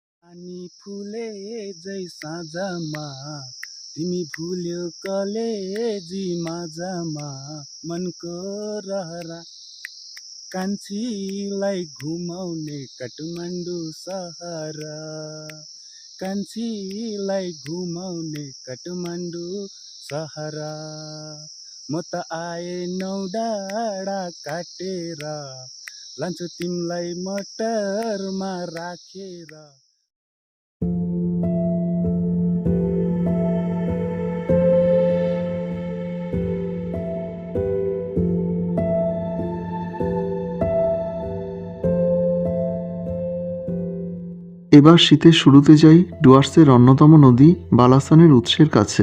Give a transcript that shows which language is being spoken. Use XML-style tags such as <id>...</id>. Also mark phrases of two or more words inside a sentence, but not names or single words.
<ne>पानी फुले जै साँझमा तिमी भुल्यौ कलेजी माझमा मनको रहरा कान्छीलाई घुमाउने काठमाडौँ सहर कान्छीलाई घुमाउने काठमाडौँ सहर म त आए नौ डाँडा काटेर लान्छु तिमीलाई मटरमा राखेर।</ne> <bn>এবার শীতের শুরুতে যাই ডুয়ার্সের অন্যতম নদী বালাসানের উৎসের কাছে।</bn>